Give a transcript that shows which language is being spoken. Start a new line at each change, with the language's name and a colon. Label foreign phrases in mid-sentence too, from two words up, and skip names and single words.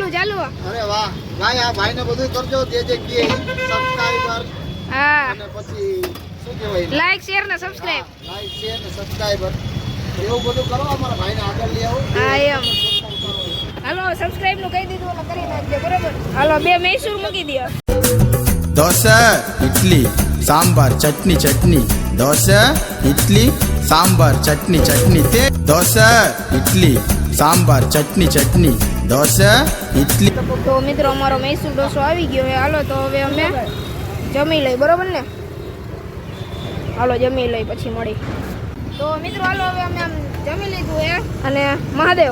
Gujarati: અરે વાહ ભાઈ, આ ભાઈને બધું કરજો જે કહે, સબસ્ક્રાઇબર હા, અને પછી શું કહેવાય,
English: like share ને subscribe, like share
Gujarati: ને સબસ્ક્રાઇબર એવું બધું કરો, અમારા ભાઈને આગળ લઈ આવો। હા એમ, હાલો સબસ્ક્રાઇબ નું કહી દીધું એટલે કરી નાખજો બરોબર। હાલો 2 મૈસૂર મૂકી દો।
Kannada: ದೋಸೆ ಇಡ್ಲಿ ಸಾಂಬಾರ್ ಚಟ್ನಿ ಚಟ್ನಿ ದೋಸೆ ಇಡ್ಲಿ ಸಾಂಬಾರ್ ಚಟ್ನಿ ಚಟ್ನಿ ದೋಸೆ ಇಡ್ಲಿ
Gujarati: સાંભાર ચટણી ચટણી ઢોસા ઇડલી। તો મિત્રો અમારો મૈસૂર ઢોસો આવી ગયો છે। હાલો તો હવે અમે જમી લઈ બરોબર ને, હાલો જમી લઈ પછી મળી। તો મિત્રો હાલો હવે અમે આમ જમી લીધું છે। અને મહાદેવ